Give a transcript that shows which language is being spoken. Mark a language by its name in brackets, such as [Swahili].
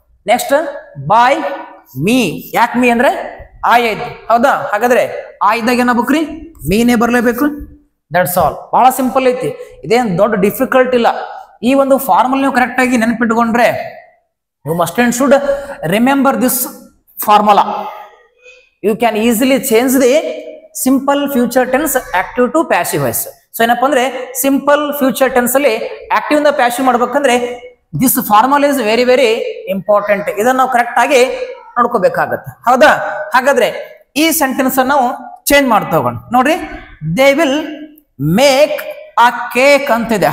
[English] Next by me. [Kannada] ಯಾಕೆ me ಅಂದ್ರೆ I ಆಯ್ತು. ಹೌದಾ? ಹಾಗಾದ್ರೆ ಆ ಇದ್ದಾಗ ಏನಾಗ್ಬೇಕ್ರಿ? ಮೀನೇ ಬರ್ಲೇಬೇಕು. [English] That's all. [Kannada] ಬಹಳ ಸಿಂಪಲ್ ಐತಿ, ಇದೇನ್ ದೊಡ್ಡ ಡಿಫಿಕಲ್ಟ್ ಇಲ್ಲ. ಈ ಒಂದು ಫಾರ್ಮುಲಾ ನೀವು ಕರೆಕ್ಟ್ ಆಗಿ ನೆನಪಿಟ್ಕೊಂಡ್ರೆ [English] you must and should remember this formula. You can easily change the simple future tense active to passive voice. [Kannada] So ಏನಪ್ಪ ಅಂದ್ರೆ ಸಿಂಪಲ್ ಫ್ಯೂಚರ್ ಟೆನ್ಸ್ ಅಲ್ಲಿ ಆಕ್ಟಿವ್ ಇಂದ ಪ್ಯಾಸಿವ್ ಮಾಡ್ಬೇಕಂದ್ರೆ [English] This formula is very very important. [Kannada] ಇದನ್ನ ನಾವು correct ಆಗಿ ನೋಡ್ಕೋಬೇಕಾಗತ್ತೆ. ಹೌದಾ? ಹಾಗಾದ್ರೆ ಈ ಸೆಂಟೆನ್ಸ್ ಅನ್ನು ನಾವು ಚೇಂಜ್ ಮಾಡ್ತಾ ಹೋಗೋಣ. ನೋಡ್ರಿ, [English] they will make a cake [Kannada] ಅಂತಿದೆ.